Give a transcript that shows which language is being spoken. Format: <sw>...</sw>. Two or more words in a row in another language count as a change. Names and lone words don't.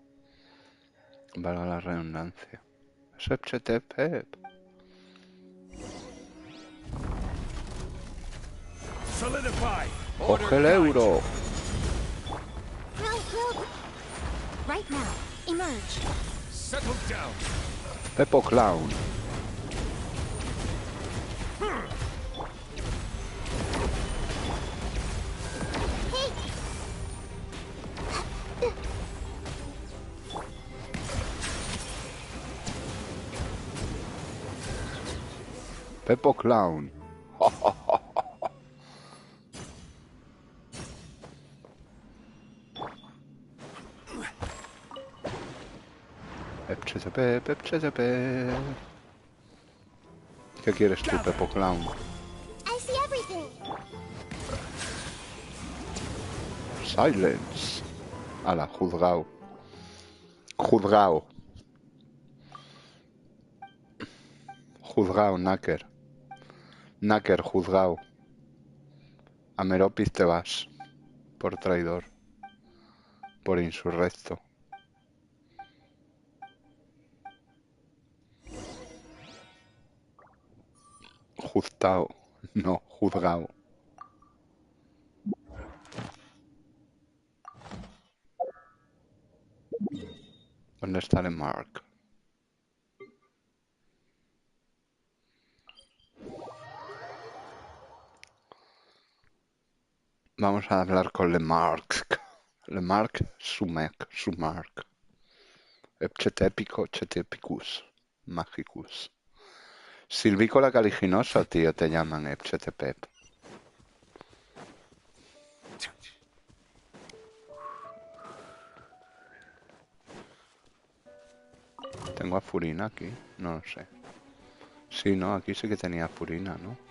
<es>Valga la redundancia. Sepchetepep. Solidify. Coge el euro.</es> <en>Grow. Right now. Emerge. Settle down.</en> <es>Pepo Clown. Hey! Pepo Clown. Epchetepep, epchetepep. ¿Qué quieres tú, Pepo Clown?</es> <en>I see everything. Silence.</en> <es>Ala, juzgao. Juzgao. Juzgao, Nacker. Nacker, juzgao. A Meropis te vas. Por traidor. Por insurrecto. Juzgao. No, juzgao. ¿Dónde está el Mark? Vamos a hablar con Lemark. Lemark, Sumark. Epchetépico, Chetepicus. Magicus. Silvícola caliginosa, tío, te llaman Epchetepep. Tengo a Furina aquí, no lo sé. Sí, no, aquí sí que tenía a Furina, ¿no?</es>